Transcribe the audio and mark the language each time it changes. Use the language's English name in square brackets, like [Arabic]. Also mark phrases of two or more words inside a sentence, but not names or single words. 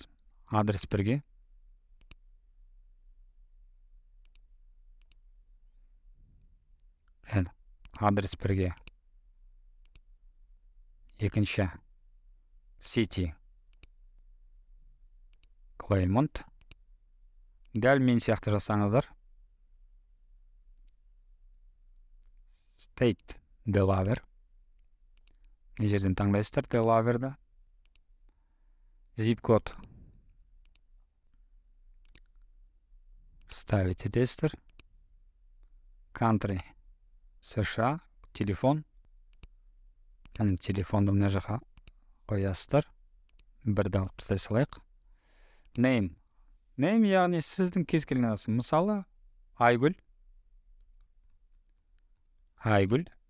[Kazakh] Адрес бірге. Адрес бірге. Екінші. City. Клеймонт. Дәл мен сияқты жасаңыздар. State. Delaware. Мына жерден таңдайсыздар Delaware'да. [Russian] Zip код. Ставите тестер. [Kazakh] Country. США. Телефон. Телефонды мына жаққа қоясыздар. Бірді алып тастай салайық. Name. Name яғни сіздің кез келген атыңыз. Мысалы, Айгүл. Айгүл.